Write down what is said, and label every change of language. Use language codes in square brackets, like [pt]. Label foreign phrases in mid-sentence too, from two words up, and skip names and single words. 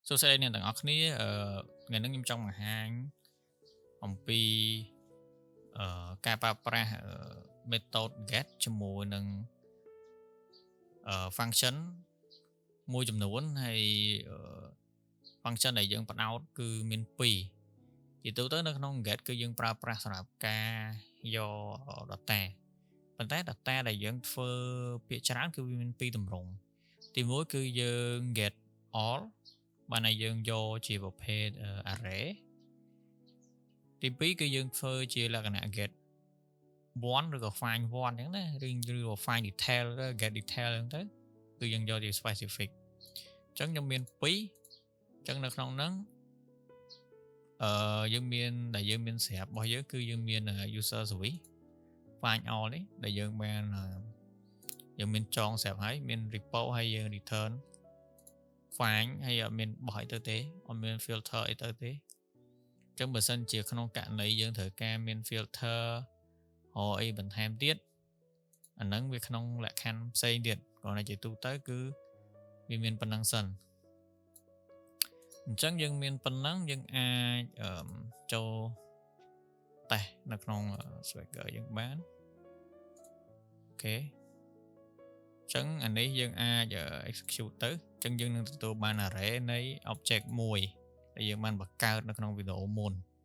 [km] សួស្តីអ្នកទាំងអស់គ្នាថ្ងៃនេះខ្ញុំចង់បង្ហាញអំពីការប្រើប្រាស់ [en] method get [km] ជាមួយនឹងfunction មួយចំនួនហើយfunction ដែលយើងប ដោតគឺមាន2ជាទូទៅនៅក្នុង get គឺយើងប្រើប្រាស់សម្រាប់ការយក data ប៉ុន្តែ data ដែលយើងធ្វើពាក្យច្រើនគឺវាមាន2ទម្រង់ទី1គឺយើង [en] get all [km] បានឲ្យយើងយកជាប្រភេទ array ទី2គឺយើងធ្វើជាលក្ខណៈ [en] get one [km] ឬក៏ [en] find one [km] អញ្ចឹងណាឬក៏ [en] find detail get detail [km] អញ្ចឹងទៅគឺយើងយកជា specific អញ្ចឹងខ្ញុំមាន2អញ្ចឹងនៅក្នុងហ្នឹង យើងមានស្រាប់របស់យើងគឺយើងមាន [en] user service find all [km] នេះដែលយើងបានយើងមានចងស្រាប់ហើយមាន repo ហើយយើង return find ហើយអត់មាន បោះអីទៅទេអត់មាន filter អីទៅទេអញ្ចឹងបើសិនជាក្នុងករណីយើងត្រូវការមាន filter អី បន្ថែមទៀតអាហ្នឹងវាក្នុងលក្ខខណ្ឌផ្សេងទៀតគ្រាន់តែជាទូទៅគឺវាមានប៉ុណ្ណឹងសិនអញ្ចឹងយើងមានប៉ុណ្ណឹងយើងអាចចូលតេស្តនៅក្នុង Swagger យើងបានអូខេអញ្ចឹងអានេះយើងអាច execute ទៅអញ្ចឹងយើងនឹងទទួលបាន array នៃ object មួយដែលយើងបានបង្កើតនៅក្នុងវីដេអូមុន